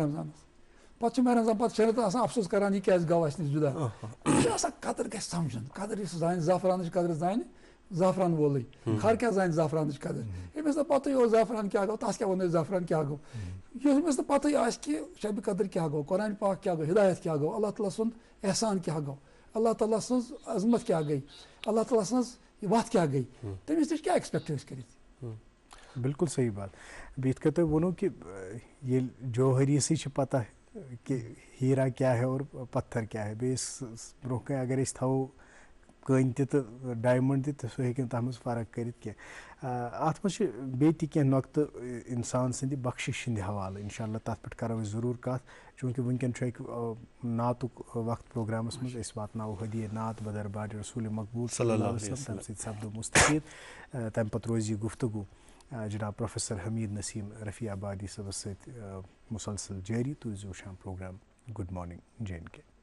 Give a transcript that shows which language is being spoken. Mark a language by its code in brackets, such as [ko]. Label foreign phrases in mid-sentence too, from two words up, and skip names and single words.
[ks] رمضانس پتہٕ چھِ ماہِ رمضان پتہٕ 6 رٮ۪تن آسان افسوس کران یہِ کیازِ گوٚو اَسہِ نِش جُدا یہِ چھُ آسان قدر گژھِ سمجُن قدر یُس زانہِ زعفرانٕچ قدر زانہِ زعفران وولٕے خر کیٛاہ زانہِ زعفرانٕچ قدر ییٚمِس نہٕ پتہٕے اوس زعفران کیٛاہ گوٚو تس کیٛاہ ووٚن أسۍ زعفران کیٛاہ گوٚو ییٚمِس نہٕ پتہٕے آسہِ کہِ شبِ قدر کیٛاہ گوٚو قرآنِ پاک کیٛاہ گوٚو ہدایت کیٛاہ گوٚو اللہ تعالیٰ سُنٛد احسان کیٛاہ گوٚو اللہ تعالیٰ سٕنٛز عظمت کیٛاہ گٔے اللہ تعالیٰ سٕنٛز وَتھ کیٛاہ گٔے تٔمِس نِش کیٛاہ ایٚکسپیکٹ ٲسۍ کٔرِتھ [ur] بالکل صحیح بات [ks] بیٚیہِ یِتھ کٔنۍ تۄہہِ ووٚنوُ کہِ ییٚلہِ جوہریٖسٕے چھِ پتہ کہِ ہیٖرا کیٛاہ [ur] ہے اور پتھر [ks] کیٛاہ ہے بیٚیہِ برونٛہہ کَنۍ اگر أسۍ تھاوو کٔنۍ تہِ تہٕ ڈایمنٛڈ تہِ تہٕ سُہ ہیٚکہِ نہٕ تَتھ منٛز فرق کٔرِتھ کینٛہہ اَتھ منٛز چھِ بیٚیہِ تہِ کینٛہہ نۄقطہٕ اِنسان سٕنٛدِ بخشِش ہِنٛدِ حوالہٕ اِنشاء اللہ تَتھ پٮ۪ٹھ کَرو أسۍ ضروٗر کَتھ چوٗنٛکہِ وٕنکٮ۪ن چھُ اَکہِ نعتُک وقت پرٛوگرامَس منٛز أسۍ واتناوو ہدیے نعت بدرباج رسوٗلِ مقبوٗل [ar] صلی اللہ علیہ وسلم [ks] تَمہِ سۭتۍ سپدو مُستفیٖد تَمہِ پَتہٕ روزِ یہِ گُفتگوٗ جناب پروفیسر حمیٖد نسیٖم رفیع آبادی صٲبَس سۭتۍ مُسلسل جٲری تُہۍ وٕچھزیو وٕچھان پرٛوگرام گُڈ مارنِنٛگ جے اینڈ کے